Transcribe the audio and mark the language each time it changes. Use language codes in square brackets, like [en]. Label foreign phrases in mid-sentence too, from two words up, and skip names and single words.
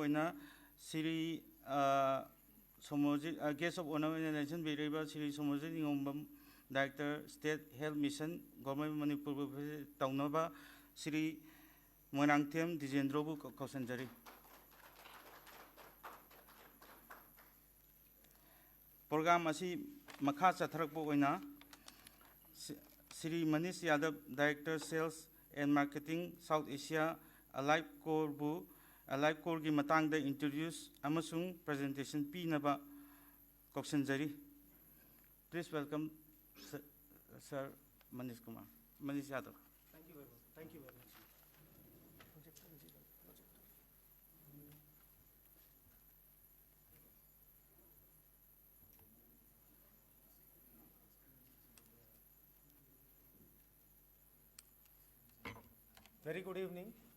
[mni] oina Shri Somorjit [en] guest of honor [mni] in nation biriba Shri Somorjit Ningombam [en] Director State Health Mission Government Manipur [mni] tawnaba Shri Moirangthem Dijendro bu kausanjari. Program asi makha chatharakpo oina Shri Munish Yadav, [en] Director Sales and Marketing South Asia [mni] AliveCor bu AliveCor gi matang da introduce amasung presentation pinaba kausanjari. [en] Please welcome Sir Munish Yadav. Thank you very much. Thank you very much. Very good evening.